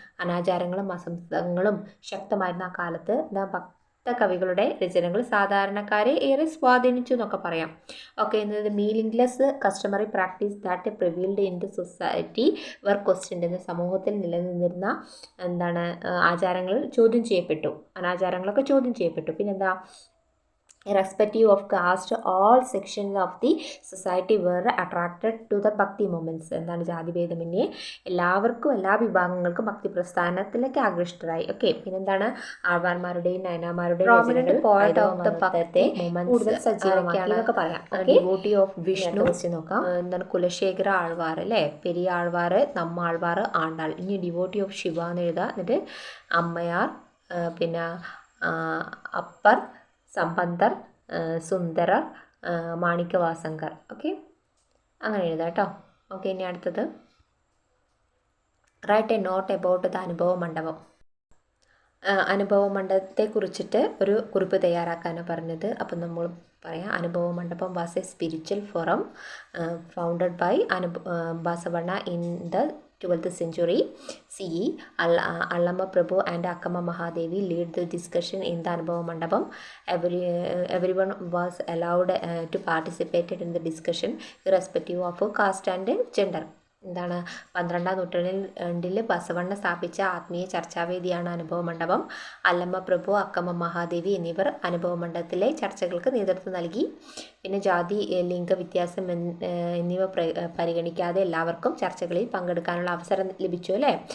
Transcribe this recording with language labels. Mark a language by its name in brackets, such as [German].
[Malayalam] അനാചാരങ്ങളും അസംസ്കൃതങ്ങളും ശക്തമായിരുന്ന ആ കാലത്ത് ഭക്തകവികളുടെ രചനകൾ സാധാരണക്കാരെ ഏറെ സ്വാധീനിച്ചു എന്നൊക്കെ പറയാം. [English] Okay, എന്നത് meaningless customary practice that prevailed in the society were questioned. [Malayalam] എന്ന സമൂഹത്തിൽ നിലനിന്നിരുന്ന എന്താണ് ആചാരങ്ങൾ ചോദ്യം ചെയ്യപ്പെട്ടു, അനാചാരങ്ങളൊക്കെ ചോദ്യം ചെയ്യപ്പെട്ടു. പിന്നെന്താ? [English] irrespective of caste, all sections of the society were attracted to the bhakti movements. [Malayalam] എന്താണ്? ജാതിഭേദമന്യേ എല്ലാവർക്കും എല്ലാ വിഭാഗങ്ങൾക്കും ഭക്തി പ്രസ്ഥാനത്തിലേക്ക് ആകൃഷ്ടരായി. ഓക്കെ, പിന്നെന്താണ്? ആഴ്വാന്മാരുടെയും നയനാന്മാരുടെയും [English] point of the [Malayalam] ഭക്തി കൂടുതൽ സജീവമാക്കിയെന്നൊക്കെ പറയാം. [English] devotee of [Malayalam] വിഷ്ണു നോക്കാം. എന്താണ്? കുലശേഖര ആഴ്വാർ, അല്ലേ? പെരിയ ആഴ്വാർ, നമ്മാഴ്വാർ, ആണ്ടാൾ. ഇനി [English] devotee of [Malayalam] ശിവ എന്ന് എഴുതാം. എന്നിട്ട് അമ്മയാർ, പിന്നെ അപ്പർ, സമ്പന്തർ, സുന്ദരർ, മാണിക്യവാസങ്കർ. ഓക്കെ, അങ്ങനെ എഴുതാം കേട്ടോ. ഓക്കെ, ഇനി അടുത്തത് [English] write a note about the [Malayalam] അനുഭവ മണ്ഡപം. അനുഭവ മണ്ഡപത്തെക്കുറിച്ചിട്ട് ഒരു കുറിപ്പ് തയ്യാറാക്കാനാണ് പറഞ്ഞത്. അപ്പം നമ്മൾ പറയാം. [English] Anubhava Mandapam was a spiritual forum founded by Basavanna in the 12th century CE. Allama Prabhu and Akkama Mahadevi lead the discussion in the Anubhava Mandapam. Everyone was allowed to participate in the discussion irrespective of caste and gender. [Malayalam] എന്താണ്? 12ാം നൂറ്റാണ്ടിൽ ബസവണ്ണ സ്ഥാപിച്ച ആത്മീയ ചർച്ചാവേദിയാണ് അനുഭവ മണ്ഡപം. അല്ലമ്മ പ്രഭു, അക്കമ്മ മഹാദേവി എന്നിവർ അനുഭവ മണ്ഡപത്തിലെ ചർച്ചകൾക്ക് നേതൃത്വം നൽകി. പിന്നെ ജാതി, ലിംഗ വ്യത്യാസം എന്നിവ പരിഗണിക്കാതെ എല്ലാവർക്കും ചർച്ചകളിൽ പങ്കെടുക്കാനുള്ള അവസരം ലഭിച്ചു, അല്ലേ?